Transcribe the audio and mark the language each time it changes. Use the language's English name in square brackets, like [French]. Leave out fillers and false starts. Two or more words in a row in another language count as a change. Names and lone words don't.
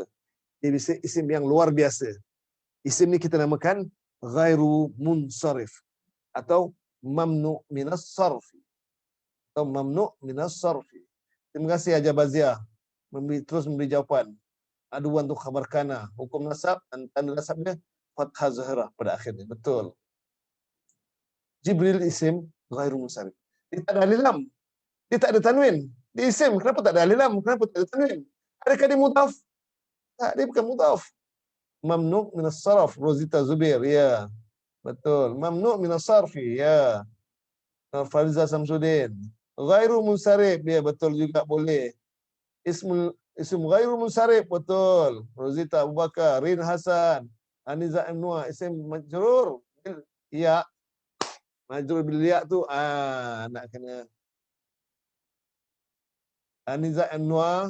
[Malay] Dia isim yang luar biasa. Isim ni kita namakan [Arabic] غير منصرف [Malay] atau [Arabic] ممنوع من الصرف. Atau ممنوع من الصرف. [Malay] Terima kasih Haji Bazia terus memberi jawapan. Aduan tu [Arabic] خبر كان, [Malay] hukum nasab dan tanda nasabnya [Arabic] فتحة ظاهرة [Malay] pada akhirnya. Betul. Jibril [Arabic] اسم غير منصرف. [Malay] Dia tak ada [Arabic] ألف لام. [Malay] Dia tak ada tanwin. Dia isim, kenapa tak ada [Arabic] ألف لام? [Malay] Kenapa tak ada tanwin? Adakah dia mudhaf? Tak, dia bukan mudhaf. [Arabic] ممنوع من الصرف, Rozita Zubir, ya. [Malay] Betul. [Arabic] ممنوع من الصرف, [Malay] ya. Fariza Samsudin. [Arabic] غير منصرف, [Malay] ya betul juga boleh. [Arabic] اسم غير منصرف, betul. [Malay] Rozita Abu Bakar, Rin Hasan, Aniza Anwar, [Arabic] اسم مجرور. [Malay] Ya. [Arabic] مجرور بالياء [Malay] tu nak kena Aniza Anwar.